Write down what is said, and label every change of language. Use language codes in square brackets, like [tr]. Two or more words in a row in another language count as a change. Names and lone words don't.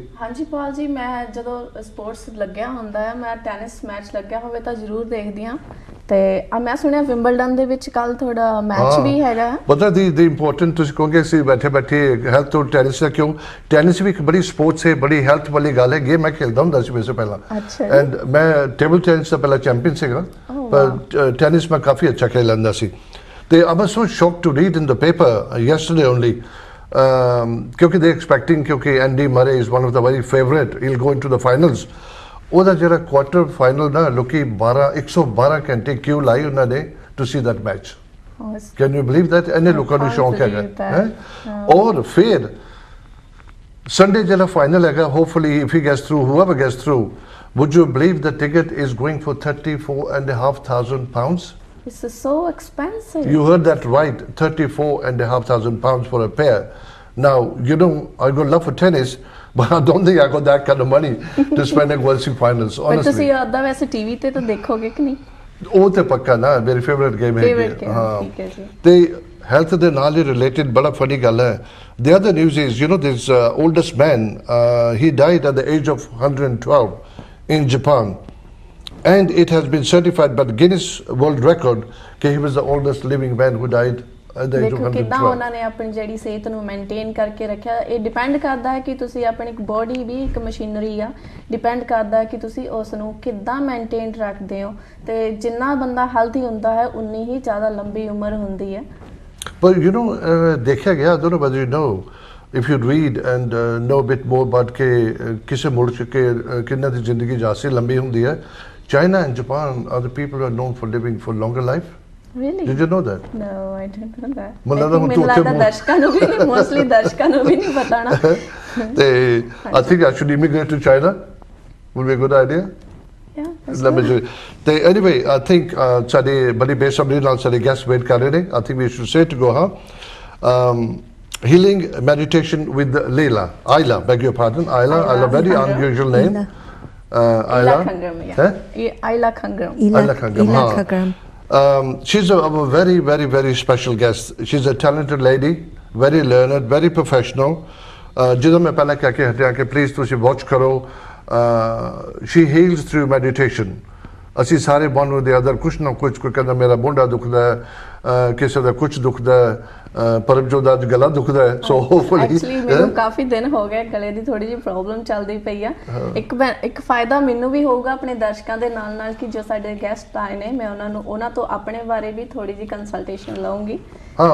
[pa] ਹਾਂਜੀ ਪਾਲ ਜੀ ਮੈਂ ਜਦੋਂ ਸਪੋਰਟਸ ਲੱਗਿਆ ਹੁੰਦਾ ਹੈ ਮੈਂ ਟੈਨਿਸ ਮੈਚ ਲੱਗਿਆ ਹੋਵੇ ਤਾਂ ਜ਼ਰੂਰ ਦੇਖਦੀ ਹਾਂ ਤੇ ਮੈਂ ਸੁਣਿਆ ਵਿੰਬਲਡਨ ਦੇ ਵਿੱਚ ਕੱਲ ਤੁਹਾਡਾ ਮੈਚ ਵੀ ਹੈਗਾ ਪਤਾ ਦੀ ਇੰਪੋਰਟੈਂਟ ਤੁਸੀਂ ਕਹੋਗੇ ਅਸੀਂ ਬੈਠੇ ਬੈਠੇ ਹੈਲਥ ਤੋਂ ਟੈਨਿਸ ਦਾ ਕਿਉਂ ਟੈਨਿਸ ਵੀ ਇੱਕ ਬੜੀ ਸਪੋਰਟਸ ਹੈ ਬੜੀ ਹੈਲਥ ਵਾਲੀ ਗੱਲ ਹੈ ਗੇਮ ਮੈਂ ਖੇਡਦਾ ਹੁੰਦਾ ਸੀ ਵੈਸੇ ਪਹਿਲਾਂ ਐਂਡ ਮੈਂ ਟੇਬਲ ਟੈਨਿਸ ਦਾ ਪਹਿਲਾਂ ਚੈਂਪੀਅਨ ਸੀਗਾ ਪਰ ਟੈਨਿਸ ਮੈਂ ਕਾਫੀ ਅੱਛਾ ਖੇਡ ਲੈਂਦਾ ਸੀ [en] I was so shocked to read in the paper yesterday only because they're expecting because Andy Murray is one of the very favorite he'll go into the finals [pa] ਉਹਦਾ ਜਿਹੜਾ ਕੁਆਟਰ ਫਾਈਨਲ ਨਾ ਲੋਕੀ 112 ਘੰਟੇ ਕਿਉਂ ਲਾਈ ਉਹਨਾਂ ਨੇ [en] to see that match can you believe that [pa] ਇਹਨੇ ਲੋਕਾਂ ਨੂੰ ਸ਼ੌਂਕ ਹੈਗਾ ਹੈ ਔਰ ਫਿਰ ਸੰਡੇ ਜਿਹੜਾ ਫਾਈਨਲ ਹੈਗਾ [en] hopefully if he gets through whoever gets through would you believe the ticket is going for 34,500 pounds This is so expensive. You heard that right, 34,500 pounds for a pair. Now, you know, I got love for tennis, but I don't think I got that kind of money to spend at World Series Finals, honestly. [pa] But ਤੁਸੀਂ ਅੱਧਾ ਵੈਸੇ ਟੀਵੀ ਤੇ ਤਾਂ ਦੇਖੋਗੇ ਕਿ ਨਹੀਂ ਉਹ ਤੇ ਪੱਕਾ ਨਾ ਮੇਰੀ ਫੇਵਰਿਟ ਗੇਮ ਹੈ ਠੀਕ ਹੈ ਜੀ ਤੇ ਹੈਲਥ ਦੇ ਨਾਲ ਹੀ ਰਿਲੇਟਡ ਬੜਾ ਫਨੀ ਗੱਲ ਹੈ [en] the other news is you know this oldest man he died at the age of 112 in Japan and it has been certified by the Guinness World Record that he was the oldest living man who died at the age of 112 [pa] ਕਿਦਾਂ ਉਹਨਾਂ ਨੇ ਆਪਣੀ ਜਿਹੜੀ ਸਿਹਤ ਨੂੰ ਮੇਨਟੇਨ ਕਰਕੇ ਰੱਖਿਆ ਇਹ ਡਿਪੈਂਡ ਕਰਦਾ ਹੈ ਕਿ ਤੁਸੀਂ ਆਪਣੀ ਬੋਡੀ ਵੀ ਇੱਕ ਮਸ਼ੀਨਰੀ ਆ ਡਿਪੈਂਡ ਕਰਦਾ ਹੈ ਕਿ ਤੁਸੀਂ ਉਸ ਨੂੰ ਕਿੱਦਾਂ ਮੇਨਟੇਨ ਰੱਖਦੇ ਹੋ ਤੇ ਜਿੰਨਾ ਬੰਦਾ ਹੈਲਥੀ ਹੁੰਦਾ ਹੈ ਉਨੀ ਹੀ ਜ਼ਿਆਦਾ ਲੰਬੀ ਉਮਰ ਹੁੰਦੀ ਹੈ [en] but you know [pa] ਦੇਖਿਆ ਗਿਆ [en] I don't know whether you know if you read and know a bit more about [pa] ਕਿ ਕਿਸੇ ਮੁਲਕ ਕੇ ਕਿੰਨਾ ਦੀ ਜ਼ਿੰਦਗੀ ਜਾਸੀ ਲੰਬੀ ਹੁੰਦੀ ਹੈ [en] China and Japan are the people who are known for living for longer life. Really? Did you know that? No, I didn't know that. [pa] ਮੈਨੂੰ ਲੱਗਦਾ ਦਰਸ਼ਕਾਂ ਨੂੰ ਵੀ mostly ਦਰਸ਼ਕਾਂ ਨੂੰ ਵੀ ਨਹੀਂ ਪਤਾ ਨਾ [en] ਤੇ I think I should immigrate to China. Would be a good idea. Yeah. [pa] ਤੇ [en] anyway, I think [pa] ਸਾਡੇ ਬੜੀ ਬੇਸਬਰੀ ਨਾਲ ਸਾਡੇ [en] guest wait [pa] ਕਰ ਰਹੇ ਨੇ. [en] I think we should say to go, healing meditation with Ayla, beg your pardon, Ayla, very unusual name. Ayla Khangram. She's a very, very, very special guest. She's a talented lady, very learned, very professional. [pa] ਜਦੋਂ ਮੈਂ ਪਹਿਲਾਂ ਕਹਿ ਕੇ ਹਟਿਆ ਕਿ ਪਲੀਜ਼ ਤੁਸੀਂ ਵਾਚ ਕਰੋ [en] she heals through meditation. [pa] ਅਸੀਂ ਸਾਰੇ [en] one or the other [pa] ਕੁਛ ਨਾ ਕੁਛ ਕੋਈ ਕਹਿੰਦਾ ਮੇਰਾ ਮੋਢਾ ਦੁਖਦਾ ਹੈ ਕਿਸੇ ਦਾ ਕੁਛ ਦੁਖਦਾ ਹੈ ਪਰਮਜੋਤ ਦਾ ਗਲਾ ਦੁਖਦਾ ਹੈ [en] so hopefully [pa] ਐਕਚੁਅਲੀ ਮੈਨੂੰ ਕਾਫੀ ਦਿਨ ਹੋ ਗਏ ਗਲੇ ਦੀ ਥੋੜੀ ਜਿਹੀ ਪ੍ਰੋਬਲਮ ਚੱਲਦੀ ਪਈ ਆ ਇੱਕ ਫਾਇਦਾ ਮੈਨੂੰ ਵੀ ਹੋਊਗਾ ਆਪਣੇ ਦਰਸ਼ਕਾਂ ਦੇ ਨਾਲ ਨਾਲ ਕਿ ਜੋ ਸਾਡੇ ਗੈਸਟ ਆਏ ਨੇ ਮੈਂ ਉਹਨਾਂ ਤੋਂ ਆਪਣੇ ਬਾਰੇ ਵੀ ਥੋੜੀ ਜਿਹੀ ਕੰਸਲਟੇਸ਼ਨ ਲਵਾਂਗੀ ਹਾਂ